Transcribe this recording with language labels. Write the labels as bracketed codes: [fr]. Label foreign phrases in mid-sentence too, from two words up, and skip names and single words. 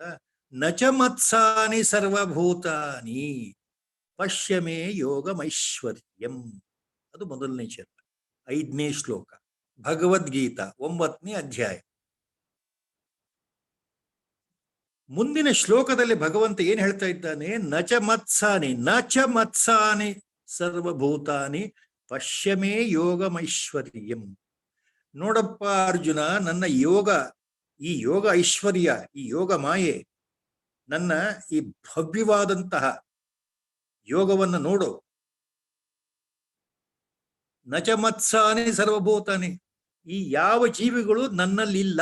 [sa] ನಚ ಮತ್ಸಾನಿ ಸರ್ವಭೂತಾನಿ ಪಶ್ಯಮೇ ಯೋಗಮೈಶ್ವರ್ಯಂ. [kn] ಅದು ಮೊದಲನೇ ಚರಣ, 5ನೇ ಶ್ಲೋಕ, ಭಗವದ್ಗೀತಾ 9ನೇ ಅಧ್ಯಾಯ. ಮುಂದಿನ ಶ್ಲೋಕದಲ್ಲಿ ಭಗವಂತ ಏನ್ ಹೇಳ್ತಾ ಇದ್ದಾನೆ, [sa] ನಚ ಮತ್ಸಾನಿ, ನಚ ಮತ್ಸಾನಿ ಸರ್ವಭೂತಾನಿ ಪಶ್ಯಮೇ ಯೋಗಮೈಶ್ವರ್ಯಂ. [kn] ನೋಡಪ್ಪ ಅರ್ಜುನ, ನನ್ನ ಯೋಗ, ಈ ಯೋಗ ಐಶ್ವರ್ಯ, ಈ ಯೋಗ ಮಾಯೆ, ನನ್ನ ಈ ಭವ್ಯವಾದಂತಹ ಯೋಗವನ್ನು ನೋಡು. [sa] ನಚ ಮತ್ಸಾನಿ ಸರ್ವಭೂತಾನಿ, [kn] ಈ ಯಾವ ಜೀವಿಗಳು ನನ್ನಲ್ಲಿಲ್ಲ.